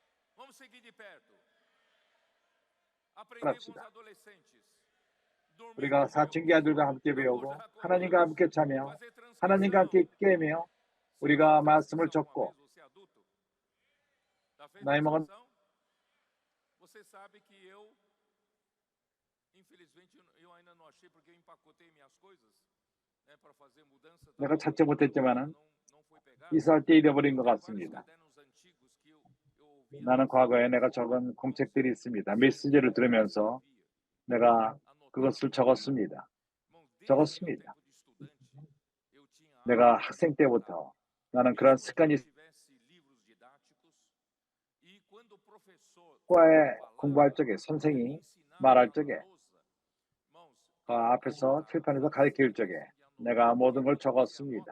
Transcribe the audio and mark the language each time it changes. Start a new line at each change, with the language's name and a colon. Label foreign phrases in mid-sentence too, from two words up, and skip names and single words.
Korean: 그럽시다. 우리가 사춘기 아들과 함께 배우고 하나님과 함께 자며 하나님과 함께 깨며 우리가 말씀을 적고 나이 먹은
Portuguese: Você sabe que infelizmente eu ainda não achei porque eu empacotei minhas coisas, né, para fazer mudança.
Korean: 내가 찾지 못했지만은 이사할 때 잃어버린 것 같습니다. 나는 과거에 내가 적은 공책들이 있습니다. 메시지를 들으면서 내가 그것을 적었습니다. 적었습니다. 내가 학생 때부터 나는 그런 습관이 과에 공부할 적에 선생이 말할 적에 앞에서 칠판에서 가르칠 적에 내가 모든 걸 적었습니다.